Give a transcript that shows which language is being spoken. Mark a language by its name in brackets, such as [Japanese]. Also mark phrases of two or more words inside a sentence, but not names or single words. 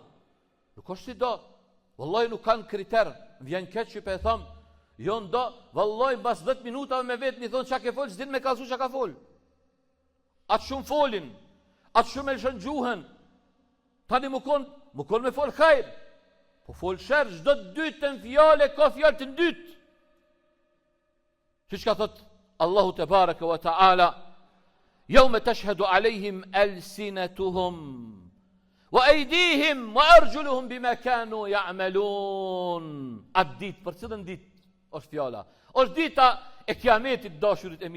[Albanian] Nuk është si do, vallahi nuk kanë kriter, vjen keq që pe thom, jo ndo, vallahi mbas 10 minutave me vetë mi thonë çka ke fol, s'din me kallzu çka ka fol. Atë shumë folin, atë shumë e lëshën gjuhën, tani më kon me fol hajr, po fol sherr, çdo të dytën fjale ka fjalë të dytë. Që ka thot Allahu [Arabic] تبارك وتعالى يوم تشهد عليهم ألسنتهم وأيديهم وأرجلهم بما كانوا يعملون. [Albanian] Atë ditë, për cilën ditë është fjala? Është dita e kiametit, dashurit e mi.